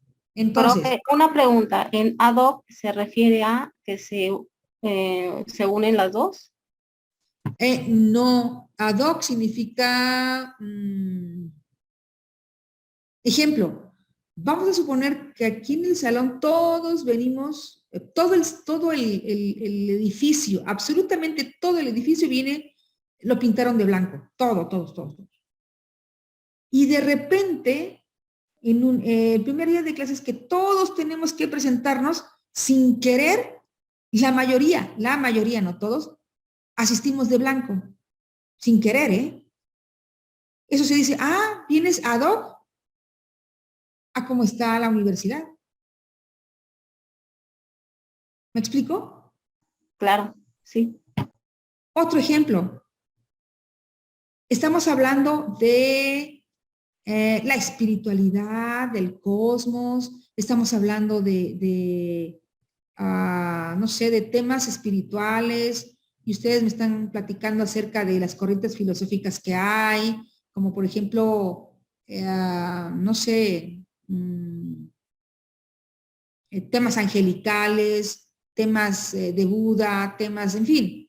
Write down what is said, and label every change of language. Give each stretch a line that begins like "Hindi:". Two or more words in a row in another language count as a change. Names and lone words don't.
Spanish: Entonces, Profe, una pregunta. ¿En
Latin: ad hoc
Spanish: se refiere a que se unen las dos? no,
Latin: ad hoc
Spanish: significa, ejemplo, vamos a suponer que aquí en el salón todos venimos, todo el edificio, absolutamente todo el edificio viene, lo pintaron de blanco, todos. Y de repente, en el primer día de clases que todos tenemos que presentarnos, sin querer, la mayoría, no todos, asistimos de blanco, sin querer, ¿eh? Eso se dice, vienes
Latin: ad hoc
Spanish: a cómo está la universidad. ¿Me explico? Claro, sí. Otro ejemplo. Estamos hablando de la espiritualidad, del cosmos, estamos hablando no sé, de temas espirituales, y ustedes me están platicando acerca de las corrientes filosóficas que hay, como por ejemplo, no sé, temas angelicales, temas de Buda, temas, en fin.